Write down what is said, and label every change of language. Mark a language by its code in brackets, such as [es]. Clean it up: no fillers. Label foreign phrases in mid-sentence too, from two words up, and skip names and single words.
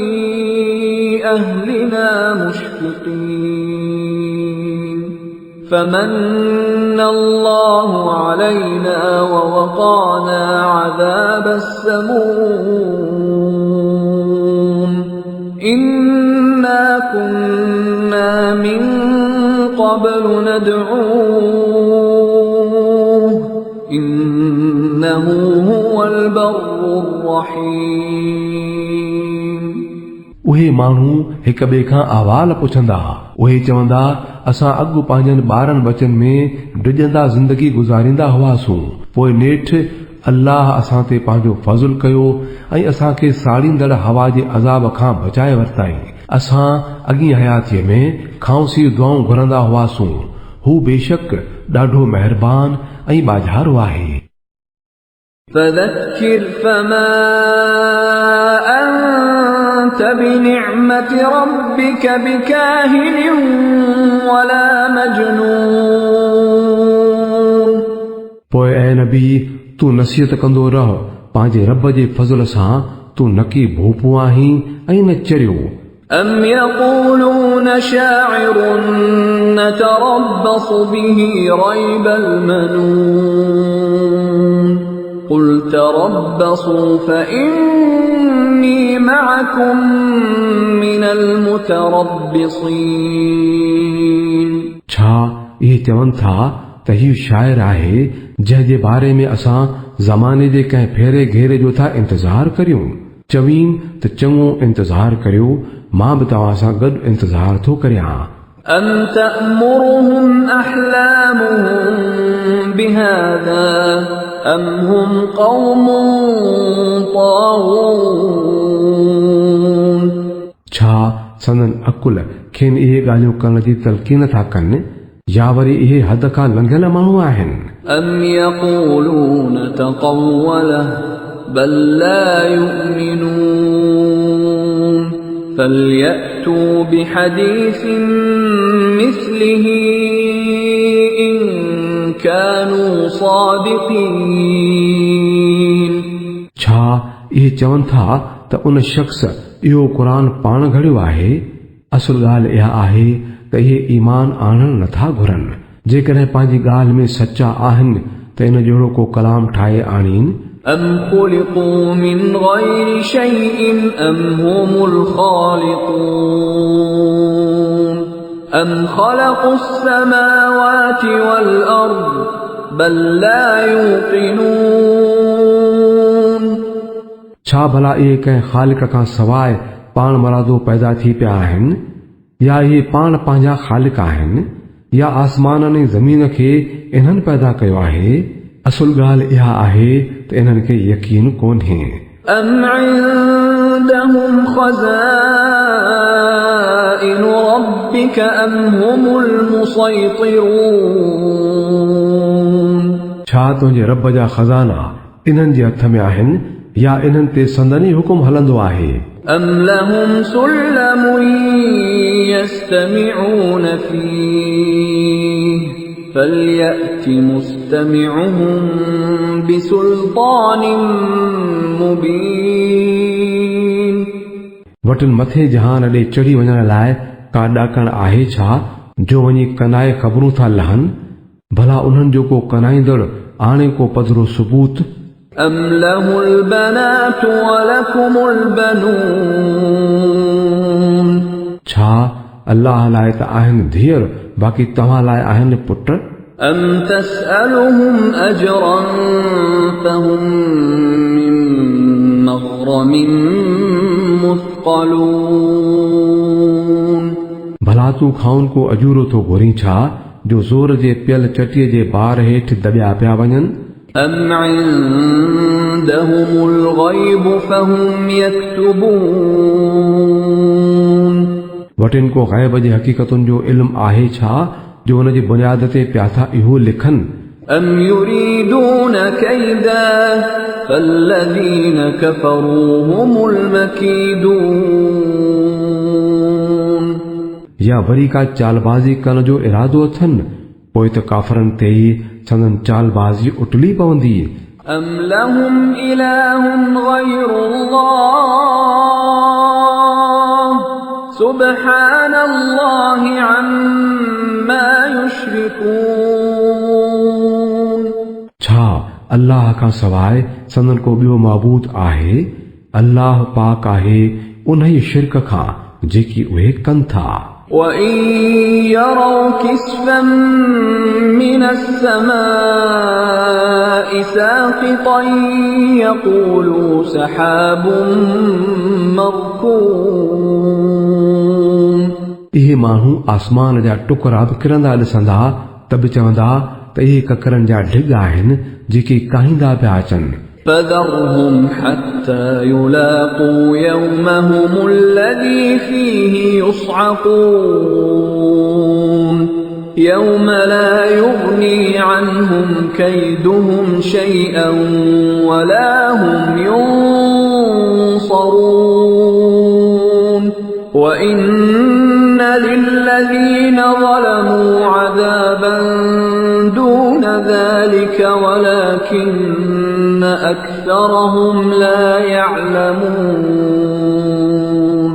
[ar] أهلنا مشفقين فمن الله علينا ووقانا عذاب السموم إنا كنا من قبل ندعوه إنه هو البر الرحيم [sd] उहे माण्हू हिक ॿिए खां अहवाल पुछंदा। उहे चवंदा असां अॻु पंहिंजनि ॿारनि बचनि में डिॼंदा ज़िंदगी गुज़ारींदा हुआसूं, पोइ नेठि अल्लाह असां ते पंहिंजो फज़ुल कयो ऐं असांखे साड़ींदड़ हवा जे अज़ाब खां बचाए वरिताई। असां अॻी हयातीअ में खांसी दुआऊं घुरंदा हुआसूं। हू बेशक ॾाढो महिरबान ऐं बाझारो आहे। [ar] فذكر فما أنت بنعمة ربك بكاهن ولا مجنون [sd] पोइ ऐ नबी तूं नसीहत कंदो रह, पंहिंजे रब जे फज़ल सां तूं नकी भूपू आहीं ऐं न चरियो। [ar] أم يقولون شاعر نتربص به ريب المنون قل تربصوا فإني معكم من المتربصين [sd] छा इहे चवनि था त हीउ शाइर आहे जंहिं जे बारे में असां ज़माने जे कंहिं फेरे घेरे जो था इंतज़ार करियूं। चवीन त चङो इंतज़ार करियो, मां बि तव्हां सां गॾु इंतज़ार थो करियां। [ar] أم تأمرهم أحلامهم بهذا أم هم قوم طاغون [sd] छा संदन अकुल खेनि इहे ॻाल्हियूं करण जी तलक़ीन था कनि या वरी इहे हद खां लंघियल माण्हू आहिनि। [ar] أم يقولون تقوله بل لا يؤمنون فليأتوا بحديث مثله إن كانوا صادقين [sd] छा इहे चवनि था त उन शख़्स इहो क़ुरान पाण घड़ियो आहे? असुल ॻाल्हि इहा आहे त इहे ईमान आणणु नथा घुरनि। जेकॾहिं पंहिंजी ॻाल्हि में सचा आहिनि त इन जहिड़ो को कलाम ठाहे आणीनि। [ar] أم خلقوا من غير شيء أم هم الخالقون أم خلقوا السماوات والأرض بل لا يوقنون [sd] छा भला इहे कंहिं ख़ालिक खां सवाइ पाण मरादो पैदा थी पिया आहिनि या इहे पाण पंहिंजा ख़ालिक आहिनि या आसमाननि ऐं ज़मीन खे इन्हनि पैदा कयो आहे? असुल ॻाल्हि इहा आहे त इन्हनि खे यकीन कोन्हे। [ar] أم عندهم خزائن ربك أم هم المسيطرون [sd] छा तुंहिंजे रब जा खज़ाना इन्हनि जे हथ में आहिनि या इन्हनि ते संदनी हुकुम हलंदो आहे [ar] أم لهم سلم يستمعون فيه فليأت مستمعهم بسلطان مبين [sd] वटनि मथे जहान ॾे चढ़ी वञण लाइ का ॾाकण आहे छा जो वञी कनाए ख़बरूं था लहनि भला उन्हनि जो को कनाईंदड़ आणे को पधरो सबूत [ar] أم له البنات ولكم البنون [sd] छा अल्लाह लाइ त आहिनि धीअर बाक़ी तव्हां लाइ आहिनि पुट [ar] أم تسألهم أجرا فهم من مغرم مثقلون [sd] भला तूं खाउन को अजूरो थो घुरीं छा जो ज़ोर जे पियल चटीअ जे बार हेठि दॿिया पिया वञनि [ar] أم عندهم الغيب فهم يكتبون [sd] वटिन को ग़ैब जी हक़ीक़तुनि जो इल्म आहे छा जो हुन जी बुनियाद ते पिया था इहो लिखनि [ar] أم يريدون كيدا فالذين كفروا هم المكيدون [sd] या वरी का चालबाज़ी करण जो इरादो अथनि पोइ त काफ़रनि ते ई संदन चालबाज़ी उटली पवंदी [ar] أم لهم إله غير الله سبحان الله عما يشركون [sd] छा अल्लाह खां सवाइ संदन को ॿियो माबूद आहे अल्लाह पाक आहे उन ई शिरक खां जेकी उहे कनि था [ar] وإن يروا كسفا من السماء ساقطا يقولوا سحاب مركوم [sd] इहे माण्हू आसमान जा टुकड़ा बि किरंदा ॾिसंदा त बि चवंदा त इहे ककरनि जा ढिग आहिनि जेके काहींदा पिया अचनि [ar] فذرهم حتى يلاقوا يومهم الذي فيه يصعقون يوم لا يغني عنهم كيدهم شيئا ولا هم ينصرون وإن للذين ظلموا عذابا دون ذلك ولكن أكثرهم لا يعلمون